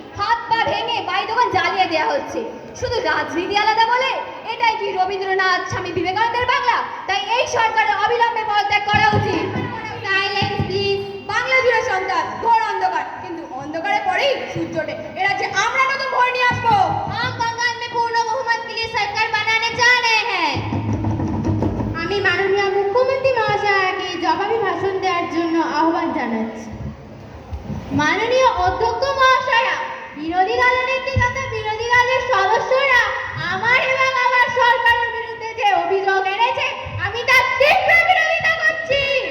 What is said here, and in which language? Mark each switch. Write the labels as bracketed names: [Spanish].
[Bangla] হাত পা ভেঙে বাড়ি দোকান জ্বালিয়ে দেওয়া হচ্ছে। শুধু রাজনীতি আলাদা বলে? এটাই কি রবীন্দ্রনাথ স্বামী বিবেকানন্দের বাংলা? তাই এই সরকারের অবিলম্বে পদত্যাগ করা উচিত। [English] Silence please. [Bangla] বাংলা জুড়ে সন্তান ঘোর অন্ধকার, কিন্তু অন্ধকারে পরেই সূর্য ওঠে। এরা যে আমরা নতুন ভোর নিয়ে আসবো। [Hindi] हम बंगाल में पूर्ण बहुमत के लिए सरकार बनाने जा रहे हैं। [Bangla] আমি মাননীয় মুখ্যমন্ত্রী মহাশয়কে জবাবি ভাষণ দেওয়ার জন্য আহ্বান জানাচ্ছি। মাননীয় অধ্যক্ষ মহাশয়া, বিরোধী দলনেত্রী তথা বিরোধী দলের সদস্যরা আমার এবং আমার সরকারের বিরুদ্ধে যে অভিযোগ এনেছে, আমি তার তীব্র বিরোধিতা করছি।